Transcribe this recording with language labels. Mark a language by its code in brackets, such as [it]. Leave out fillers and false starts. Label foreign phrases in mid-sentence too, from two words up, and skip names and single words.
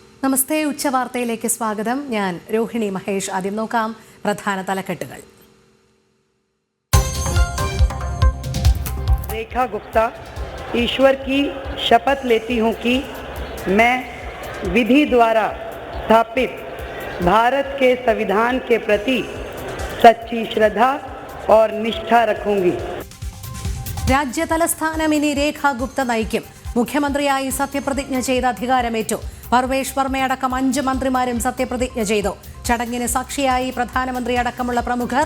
[ml] നമസ്തേ, ഉച്ചവാർത്തയിലേക്ക് സ്വാഗതം. ഞാൻ രോഹിണി മഹേഷ്. ആദ്യം നോക്കാം പ്രധാന തലക്കെട്ടുകൾ. [hi] रेखा गुप्ता ईश्वर की शपथ लेती हूं कि मैं विधि द्वारा स्थापित भारत के संविधान के प्रति सच्ची श्रद्धा और निष्ठा रखूंगी. [ml] രാജ്യ തലസ്ഥാനം ഇനി രേഖ ഗുപ്ത നയിക്കും. മുഖ്യമന്ത്രിയായി സത്യപ്രതിജ്ഞ ചെയ്ത് അധികാരമേറ്റു. പർവേഷ് വർമ്മയടക്കം 5 മന്ത്രിമാരും സത്യപ്രതിജ്ഞ ചെയ്തു. ചടങ്ങിന് സാക്ഷിയായി പ്രധാനമന്ത്രി അടക്കമുള്ള പ്രമുഖർ.